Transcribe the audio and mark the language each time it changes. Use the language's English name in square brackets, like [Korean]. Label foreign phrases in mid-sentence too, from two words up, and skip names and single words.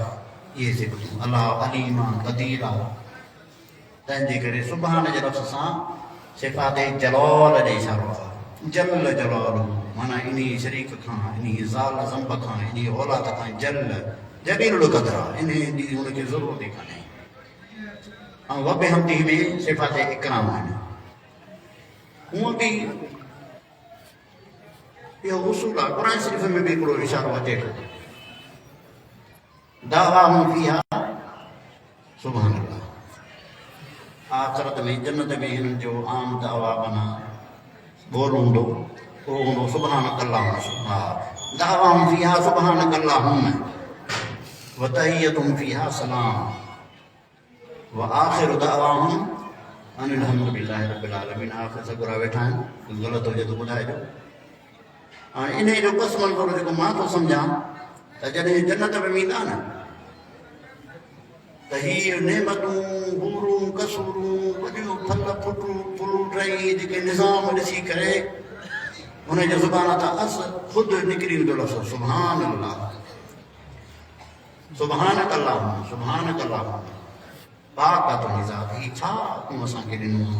[Sindhi] इहे सिफ़तूं अलाह अलीम आहे क़दीर आहे तंहिंजे करे सुभान जे लफ़्ज़ सां सिफ़ाते जलाल ॾे इशारो आहे [Arabic] جل جلال [Sindhi] माना इन शरीक खां इन ज़ाल ज़ंब खां इन औलाद खां जलील क़दर आहे इन जी हुनखे ज़रूरत ई कान्हे ऐं [Arabic] وبحمده [Sindhi] में सिफ़ाते इकराम आहिनि हूअं बि इहो उसूल आहे क़ुर शरीफ़ में बि हिकिड़ो इशारो अचे थो [Arabic] دعواهم فيها سبحان الله [Sindhi] आख़िरत में जन्नत में हिननि जो आम दावा माना बोल हूंदो उहो हूंदो [Arabic] سبحانك اللهم ها دعواهم فيها سبحانك اللهم وتحيتهم فيها سلام وآخر دعواهم أن الحمد لله رب العالمين. [Sindhi] आख़िर सगुरा वेठा आहिनि, कुझु ग़लति हुजे त ॿुधाइजो। हाणे इन जो पस मंज़र जेको मां थो सम्झां त जॾहिं जन्नत में वेंदा न त हीअ नेमतूं हूरूं कसूरूं वॾियूं फल फ्रूट ऐं जेके निज़ाम ॾिसी करे हुनजे ज़ुबान तां अस ख़ुदि निकिरी वेंदो लफ़्ज़ [Arabic] سبحان الله سبحانك الله سبحانك الله [Sindhi] पाक आहे तुंहिंजी ज़ात, हीअ छा तूं असांखे ॾिनो आहे।